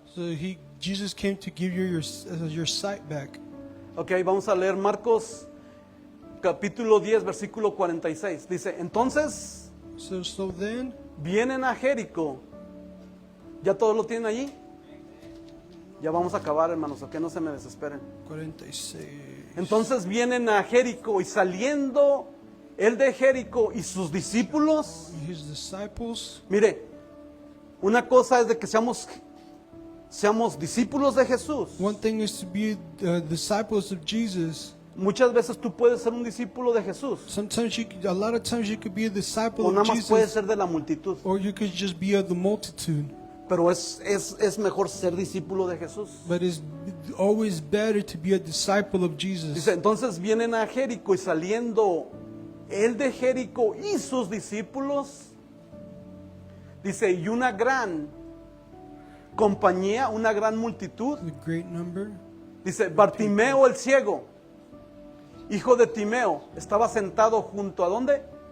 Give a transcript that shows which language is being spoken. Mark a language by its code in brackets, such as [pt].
[en] So Jesus came to give you your sight back. [es] Ok, vamos a leer Marcos capítulo 10, versículo 46. Dice, entonces [en] So then, [es] vienen a Jericó. ¿Ya todos lo tienen allí? Ya vamos a acabar, hermanos, que no se me desesperen. 46. Entonces vienen a Jericó y saliendo él de Jericó y sus discípulos. [en] His disciples. [es] Mire, una cosa es de que seamos discípulos de Jesús. [en] One thing is to be disciples of Jesus, [es] Muchas veces tú puedes ser un discípulo de Jesús [en] Sometimes a lot of times you could be a disciple [es] o [en] of [es] nada más puedes [en] Jesus, [es] ser de la multitud. [en] or you could just be of the multitude. [es] Pero es mejor ser discípulo de Jesús. [en] But it's always better to be a disciple of Jesus. [es] Dice, entonces vienen a Jericó y saliendo él de Jericó y sus discípulos, dice, y una gran compañía, una gran multitud, [en] A great number. [es] dice, Bartimeo el ciego, hijo de Timeo, estaba sentado junto a ¿dónde?